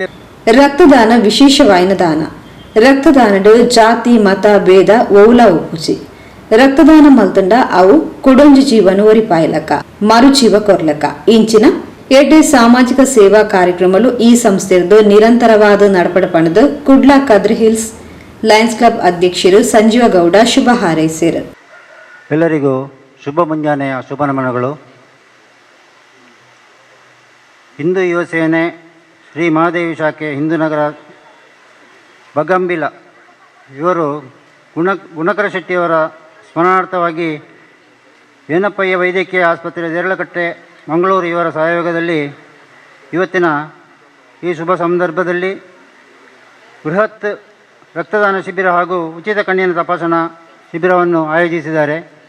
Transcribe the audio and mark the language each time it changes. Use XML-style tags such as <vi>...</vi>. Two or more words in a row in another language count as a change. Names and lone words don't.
<tcy>ರಕ್ತದಾನ ವಿಶೇಷವಾಯಿನ ದಾನ ರಕ್ತದಾನಡು ಜಾತಿ ಮತ ಭೇದ ಓವುಲ ಒಪ್ಪುಚಿ ರಕ್ತದಾನ ಮಲ್ತಂಡ ಅವು ಕೊಡೊಂಜಿ ಜೀವನ ಒರಿಪಾಯಲಕ ಮರುಜೀವ ಕೊರ್ಲಕ ಇಂಚಿನ ಎಡ್ಡೆ ಸಾಮಾಜಿಕ ಸೇವಾ ಕಾರ್ಯಕ್ರಮಗಳು ಈ ಸಂಸ್ಥೆಯದು ನಿರಂತರವಾದ ನಡಪಡಪಣದು ಕುಡ್ಲ ಕದ್ರಿ ಹಿಲ್ಸ್ ಲಯನ್ಸ್ ಕ್ಲಬ್ ಅಧ್ಯಕ್ಷರು ಸಂಜೀವ ಗೌಡ ಶುಭ ಹಾರೈಸಿರು.</tcy> <kn>ಎಲ್ಲರಿಗೂ ಶುಭ ಮುಂಜಾನೆಯ ಶುಭ ನಮನಗಳು. ಹಿಂದೂ ಯುವ ಸೇನೆ ಶ್ರೀ ಮಹಾದೇವಿ ಶಾಖೆ ಹಿಂದೂ ನಗರ ಬಗಂಬಿಲ ಇವರು ಗುಣಕರ ಶೆಟ್ಟಿಯವರ ಸ್ಮರಣಾರ್ಥವಾಗಿ ಏನಪ್ಪಯ್ಯ ವೈದ್ಯಕೀಯ ಆಸ್ಪತ್ರೆ ದೇರಳಕಟ್ಟೆ ಮಂಗಳೂರು ಇವರ ಸಹಯೋಗದಲ್ಲಿ ಇವತ್ತಿನ ಈ ಶುಭ ಸಂದರ್ಭದಲ್ಲಿ ಬೃಹತ್ ರಕ್ತದಾನ ಶಿಬಿರ ಹಾಗೂ ಉಚಿತ ಕಣ್ಣಿನ ತಪಾಸಣಾ ಶಿಬಿರವನ್ನು ಆಯೋಜಿಸಿದ್ದಾರೆ.</kn>